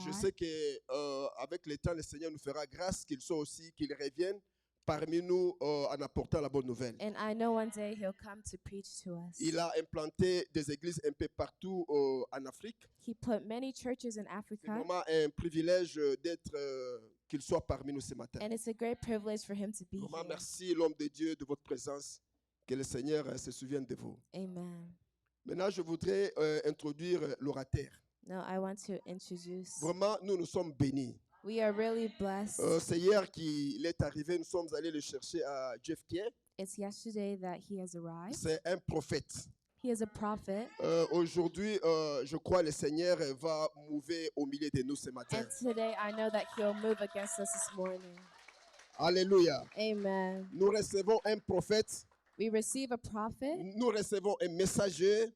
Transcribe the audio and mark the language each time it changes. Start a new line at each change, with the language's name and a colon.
French: Je sais que avec le temps, le Seigneur nous fera grâce qu'il soit aussi, qu'il revienne parmi nous en apportant la bonne nouvelle.
English: And I know one day he'll come to preach to us.
French: Il a implanté des églises un peu partout en Afrique.
English: He put many churches in
French: C'est
English: Africa.
French: vraiment un privilège d'être qu'il soit parmi nous ce matin.
English: And it's a great privilege for him to be
French: Vraiment,
English: here.
French: merci l'homme de Dieu de votre présence. Que le Seigneur se souvienne de vous. Amen. Maintenant, je voudrais introduire l'orateur.
English: Now I want to introduce.
French: Vraiment, nous sommes bénis.
English: We are really blessed.
French: C'est hier qu'il est arrivé, nous sommes allés le chercher à JFK.
English: It's yesterday that he has arrived.
French: C'est un prophète.
English: He is a prophet.
French: Aujourd'hui, je crois que le Seigneur va mouver au milieu de nous ce matin.
English: And today I know that he'll move against us this morning. Alléluia. Amen.
French: Nous recevons un prophète,
English: We receive a prophet.
French: nous recevons un messager